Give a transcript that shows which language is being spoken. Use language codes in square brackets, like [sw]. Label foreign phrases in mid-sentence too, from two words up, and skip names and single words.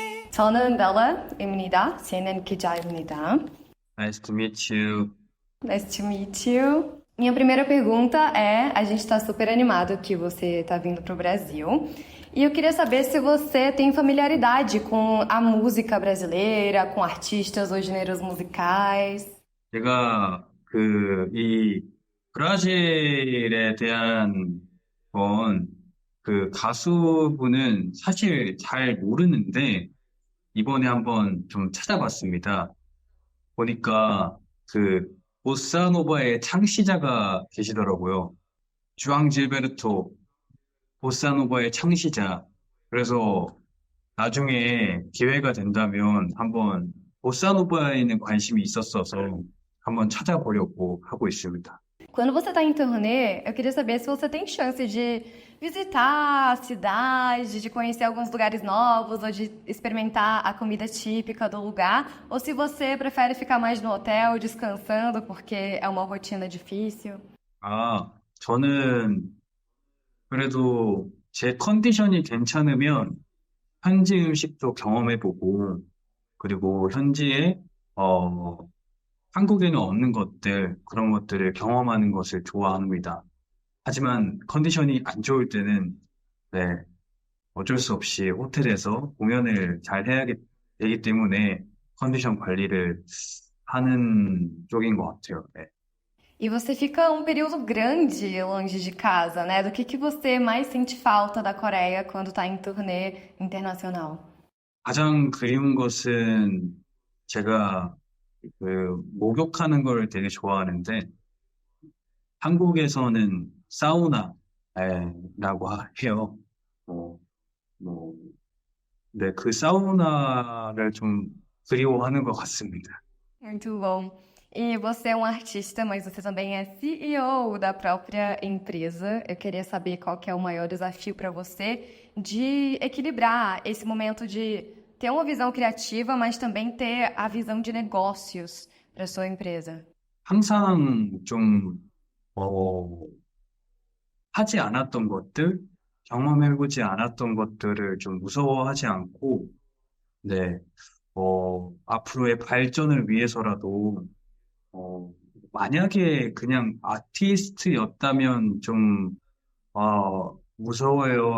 [ko] 저는 벨라입니다. 쟤는 기자입니다. [en] Nice to meet you. Nice to meet you. [pt] Minha primeira pergunta é: a gente está super animado que você está vindo para o Brasil. E eu queria saber se você tem familiaridade com a música brasileira, com artistas ou gêneros musicais. [ko] 제가 이 브라질에 대한 가수분은 사실 잘 모르는데 이번에 한번 좀 찾아봤습니다. 보니까 그 보사노바의 창시자가 계시더라고요. 주앙 질베르토 보사노바의 창시자. 그래서 나중에 기회가 된다면 한번 보사노바에는 관심이 있었어서 한번 찾아보려고 하고 있습니다. [pt] Quando você está em turnê, eu queria saber se você tem chance de visitar a cidade, de conhecer alguns lugares novos, ou de experimentar a comida típica do lugar, ou se você prefere ficar mais no hotel descansando porque é uma rotina difícil. [ko] 아, 저는 그래도 제 컨디션이 괜찮으면 현지 음식도 경험해보고, 그리고 현지에, 어, 한국에는 없는 것들, 그런 것들을 경험하는 것을 좋아합니다. 하지만 컨디션이 안 좋을 때는, 네, 어쩔 수 없이 호텔에서 공연을 잘 해야 되기 때문에 컨디션 관리를 하는 쪽인 것 같아요. 네. [pt] E você fica um período grande longe de casa, né? Do que você mais sente falta da Coreia quando está em turnê internacional? [ko] 가장 그리운 것은 제가 목욕하는 걸 되게 좋아하는데, 한국에서는 사우나라고 해요. 뭐, 뭐, 네, 그 사우나를 좀 그리워하는 것 같습니다. [pt] Muito bom. E você é um artista, mas você também é CEO da própria empresa. Eu queria saber qual que é o maior desafio para você de equilibrar esse momento de ter uma visão criativa, mas também ter a visão de negócios para sua empresa. [ko] 항상 좀, 어, 하지 않았던 것들, 경험해보지 않았던 것들을 좀 무서워하지 않고, 네, 앞으로의 발전을 위해서라도, 어, 만약에 그냥 아티스트였다면 좀, 무서워요.